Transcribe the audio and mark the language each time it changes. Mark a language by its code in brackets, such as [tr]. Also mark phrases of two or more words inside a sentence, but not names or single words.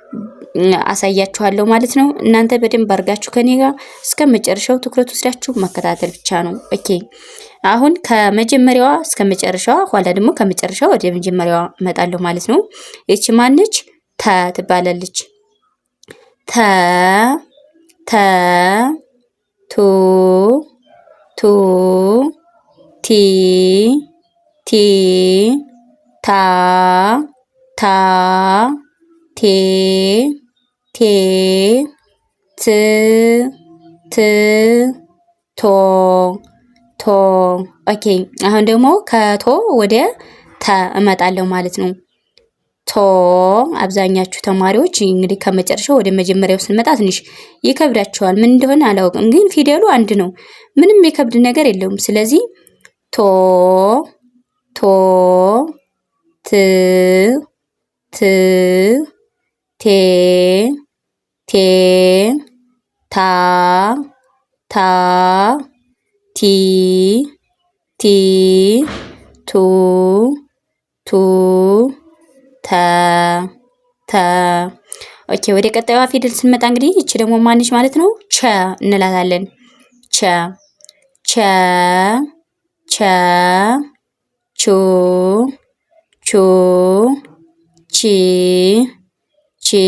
[am] አሳያችኋለሁ ማለት ነው። እናንተ በደንብ አድርጋችሁ ከኔ ጋር እስከ መጨረሻው ትኩረት ወስዳችሁ መከታተል ብቻ ነው። ኦኬ፣ አሁን ከመጀመሪያዋ እስከ መጨረሻዋ፣ ኋላ ደግሞ ከመጨረሻዋ ወደ መጀመሪያዋ እመጣለሁ ማለት ነው። እቺ ማንነች? ተ ትባላለች። ተ ተ ቱ ቱ ቲ ቲ ታ ታ ቴ ቴ ት ት ቶ ቶ። ኦኬ፣ አሁን ደግሞ ከቶ ወደ ተ እመጣለሁ ማለት ነው። ቶ አብዛኛችሁ ተማሪዎች እንግዲህ ከመጨረሻው ወደ መጀመሪያው ስንመጣ ትንሽ ይከብዳቸዋል። ምን እንደሆነ አላውቅም፣ ግን ፊደሉ አንድ ነው። ምንም የከብድ ነገር የለውም። ስለዚህ ቶ ቶ ት ት ቴ ቴ ታ ታ ቲ ቲ ቱ ቱ ተ ተ። ኦኬ፣ ወደ ቀጣዩዋ ፊደል ስንመጣ እንግዲህ እቺ ደግሞ ማንሽ ማለት ነው? ቸ እንላታለን። ቸ ቸ ቸ ቹ ቹ ቺ ቺ